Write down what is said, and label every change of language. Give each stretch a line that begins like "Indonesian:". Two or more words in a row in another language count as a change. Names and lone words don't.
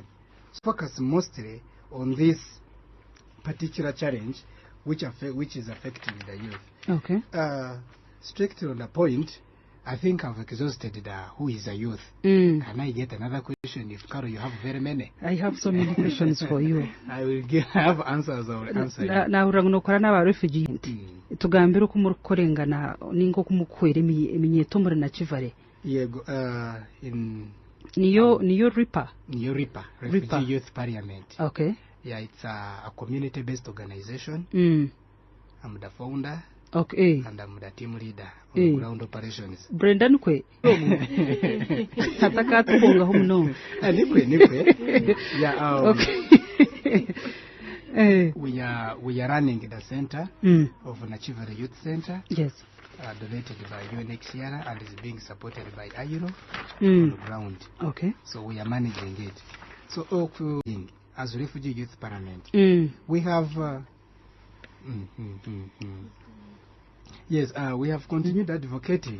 English: So focus mostly on this particular challenge which is affecting the youth. Strictly on the point, I think I've exhausted who is a youth. Can I get another question? If Carol, you have very many. I have so many questions for you. I will have answers. I will answer you.
Nyankole: Na urangukora n'aba refugee. Tugambira ko mukorengana ningo kumukwera eminyeto muri Nakivale. Yego in Niyo Ripa.
English: Refugee Youth Parliament. Okay. Yeah, it's a community-based organization. I'm the founder. Okay. And I'm the team leader on ground operations.
Nyankole: Brendan kwe. Hataka tubonga humno. Nikwe.
English: Yeah. Okay. We are running the center of Nakivale Youth Center. Yes. Donated by UNHCR and is being supported by IUNO on the ground. Okay. So we are managing it. So as Refugee Youth Parliament, we have yes, we have continued advocating.